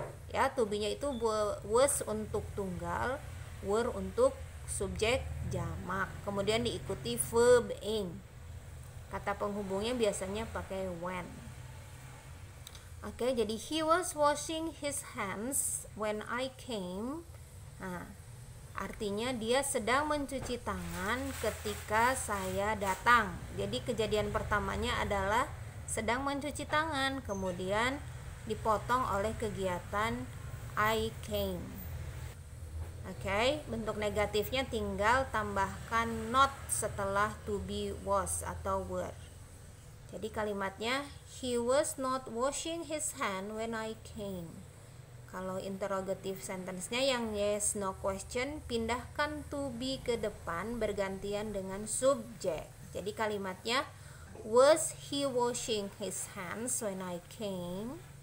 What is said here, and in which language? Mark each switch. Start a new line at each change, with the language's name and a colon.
Indonesian: Ya, to be-nya itu was untuk tunggal, were untuk subjek jamak. Kemudian diikuti verb ing. Kata penghubungnya biasanya pakai when. Oke, jadi
English: he was washing his hands when I came.
Indonesian: Nah, artinya dia sedang mencuci tangan ketika saya datang. Jadi kejadian pertamanya adalah sedang mencuci tangan, kemudian dipotong oleh kegiatan
English: I came.
Indonesian: Oke, bentuk negatifnya tinggal tambahkan not setelah to be, was atau were. Jadi kalimatnya
English: he was not washing his hand when I came.
Indonesian: Kalau interrogative sentence-nya yang yes no question, pindahkan to be ke depan bergantian dengan subjek. Jadi kalimatnya
English: was he washing his hands when I came.